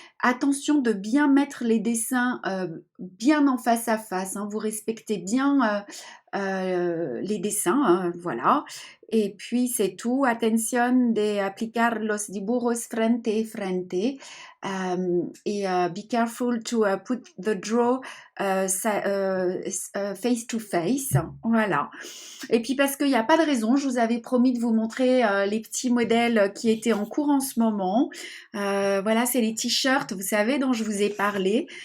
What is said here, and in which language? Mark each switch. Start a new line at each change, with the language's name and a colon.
French: Attention de bien mettre les dessins bien en face à face, hein. Vous respectez bien les dessins, hein, voilà. Et puis c'est tout.
Spanish: Attention de aplicar los dibujos frente a frente.
English: Be careful to put the draw face to face.
French: Voilà. Et puis parce qu'il n'y a pas de raison, je vous avais promis de vous montrer les petits modèles qui étaient en cours en ce moment. Voilà, c'est les t-shirts, vous savez, dont je vous ai parlé.